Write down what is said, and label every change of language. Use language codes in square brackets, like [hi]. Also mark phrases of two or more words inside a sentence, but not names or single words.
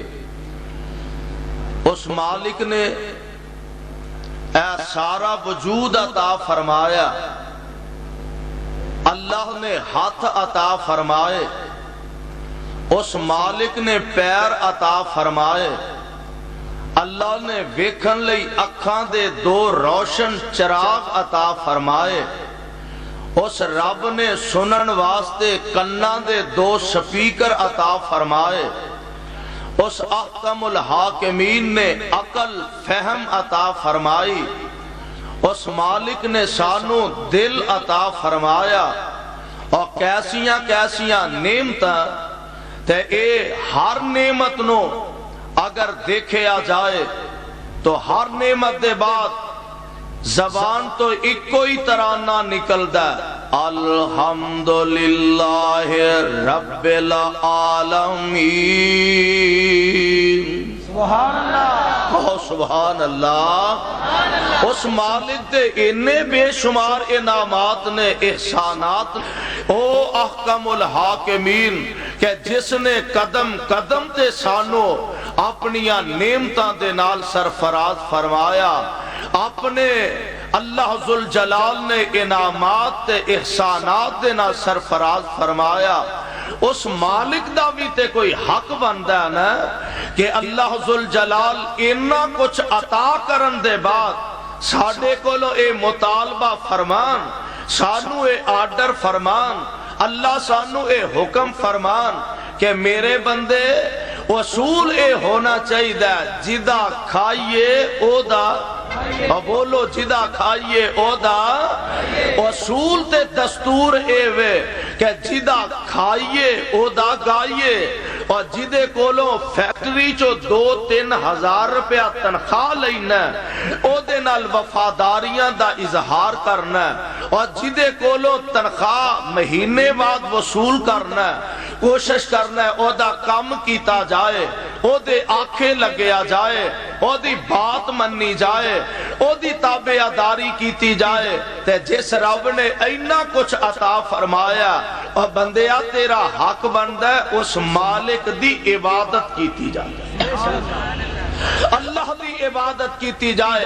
[pa] اس مالک نے اے سارا وجود عطا فرمایا، اللہ نے ہاتھ عطا فرمائے، اس مالک نے پیر عطا فرمائے، اللہ نے ویکھن لئی اکھاں دے دو روشن چراغ عطا فرمائے، اس رب نے سنن واسطے کناں دے دو سپیکر عطا فرمائے، اس احکم الحاکمین نے عقل فہم عطا فرمائی، اس مالک نے سانو دل عطا فرمایا، اور کیسیاں کیسیاں نعمتاں تے اے ہر نعمت نو اگر دیکھے آ جائے تو ہر نعمت دے بعد زبان تو ایک کوئی ترانہ نکلدا ہے، [ar] الحمدللہ رب العالمین، سبحان اللہ، سبحان اللہ۔ [pa] اس مالک دے اتنے بے شمار انعامات نے، احسانات، او احکم الحاکمین کہ جس نے قدم قدم تے سانو اپنیاں نعمتاں دے نال سرفراز فرمایا، اپنے اللہ ذل جلال نے انعامات تے احسانات دے نال سرفراز فرمایا، اس مالک دا بھی تے کوئی حق بندا ہے نا کہ اللہ ذل جلال اتنا کچھ عطا کرن دے بعد ساڈے کولو اے مطالبہ فرمان، سانو اے آرڈر فرمان، اللہ سانو اے حکم فرمان کہ میرے بندے اصول اے ہونا چاہیے جدا کھائیے او دا، اور بولو جدا کھائیے او دا، اصول تے دستور اے وے کہ جدا کھائیے او دا گائیے، اور جدے کولو فیکٹری چو 2-3 ہزار روپیہ تنخواہ لینا او دے نال وفاداریاں دا اظہار کرنا، اور جدے کولو تنخواہ مہینے بعد وصول کرنا، کوشش کرنا ہے او دا کام کیتا جائے، او دے آنکھیں لگیا جائے، او دی بات مننی جائے، او دی تابعداری کیتی جائے، تے جس رب نے اینا کچھ عطا فرمایا اور بندیا تیرا حق بندا ہے اس مالک دی عبادت کیتی جائے، اللہ دی عبادت کیتی جائے۔